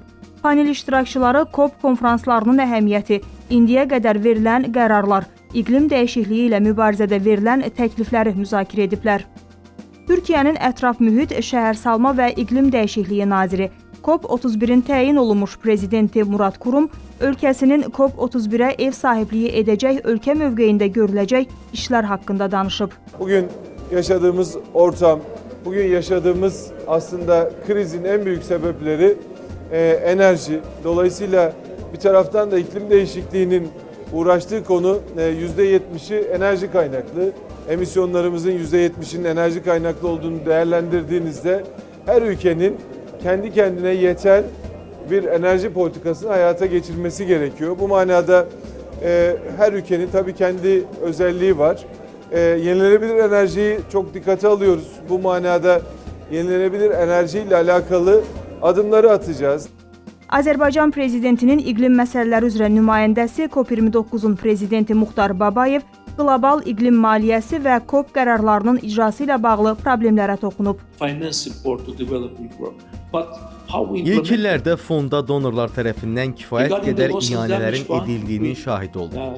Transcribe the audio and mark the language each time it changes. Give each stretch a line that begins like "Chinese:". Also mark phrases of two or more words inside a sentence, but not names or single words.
Azerbaijani: Panel iştirakçıları COP konferanslarının əhəmiyyəti, indiyə qədər verilən qərarlar, iqlim dəyişikliyi ilə mübarizədə verilən təklifləri müzakirə ediblər. Türkiyənin ətraf mühit, şəhərsalma və iqlim dəyişikliyi naziri, COP31-in təyin olunmuş prezidenti Murad Kurum, ölkəsinin COP31-ə ev sahibliyi edəcək ölkə mövqeyində görüləcək işlər haqqında danışıb.
Turkish: Bugün yaşadığımız ortam, bugün yaşadığımız aslında krizin en büyük sebepleri enerji. Dolayısıyla bir taraftan da iklim değişikliğinin uğraştığı konu %70'i enerji kaynaklı. Emisyonlarımızın %70'inin enerji kaynaklı olduğunu değerlendirdiğinizde her ülkenin kendi kendine yeten bir enerji politikasını hayata geçirmesi gerekiyor. Bu manada her ülkenin tabii kendi özelliği var. Yenilenebilir enerjiyi çok dikkate alıyoruz. Bu manada yenilenebilir enerjiyle alakalı adımları atacağız.
Azerbaijani: Azərbaycan prezidentinin iqlim məsələləri üzrə nümayəndəsi COP29-un prezidenti Muxtar Babayev qlobal iqlim maliyyəsi və COP qərarlarının icrası ilə bağlı problemlərə toxunub. İlk illərdə fonda donorlar tərəfindən kifayət qədər iyanələrin edildiyinin şahidi olduq.